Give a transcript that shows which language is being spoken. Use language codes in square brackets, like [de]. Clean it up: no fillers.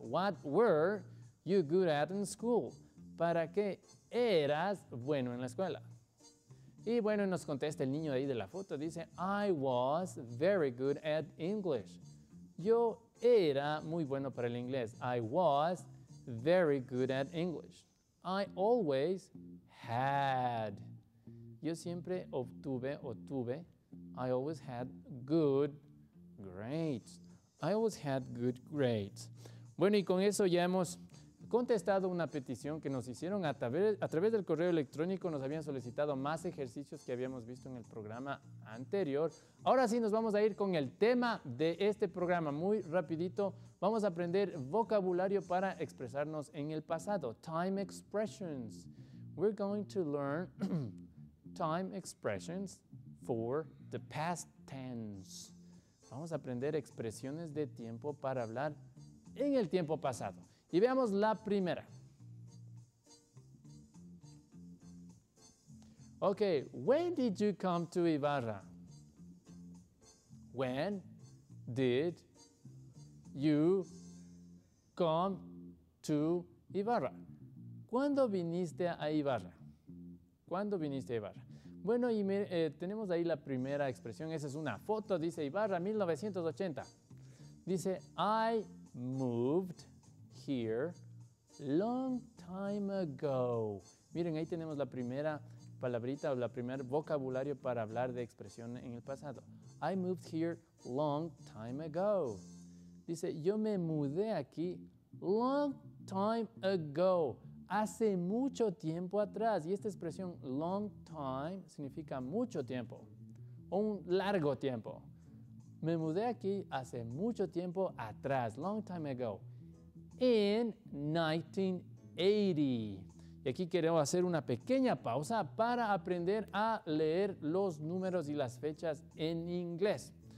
[en] What were you good at in school? [es] ¿Para qué eras bueno en la escuela? Y bueno, nos contesta el niño de ahí de la foto. Dice, [en] I was very good at English. [es] Yo era muy bueno para el inglés. [en] I was very good at English. I always had. [es] Yo siempre obtuve o tuve. [en] I always had good grades. I always had good grades. [es] Bueno, y con eso ya hemos contestado una petición que nos hicieron a través del correo electrónico. Nos habían solicitado más ejercicios que habíamos visto en el programa anterior. Ahora sí nos vamos a ir con el tema de este programa. Muy rapidito, vamos a aprender vocabulario para expresarnos en el pasado. [en] Time expressions. We're going to learn time expressions for the past tense. [es] Vamos a aprender expresiones de tiempo para hablar en el tiempo pasado. Y veamos la primera. [en] Okay, when did you come to Ibarra? When did you come to Ibarra? [es] ¿Cuándo viniste a Ibarra? ¿Cuándo viniste a Ibarra? Bueno, y tenemos ahí la primera expresión. Esa es una foto, dice Ibarra, 1980. Dice, [en] I moved here long time ago. [es] Miren, ahí tenemos la primera palabrita o la primer vocabulario para hablar de expresión en el pasado. [en] I moved here long time ago. [es] Dice, yo me mudé aquí [en] long time ago. [es] Hace mucho tiempo atrás. Y esta expresión long time significa mucho tiempo o un largo tiempo. Me mudé aquí hace mucho tiempo atrás. [en] Long time ago. In 1980. [es] Y aquí queremos hacer una pequeña pausa para aprender a leer los números y las fechas en inglés.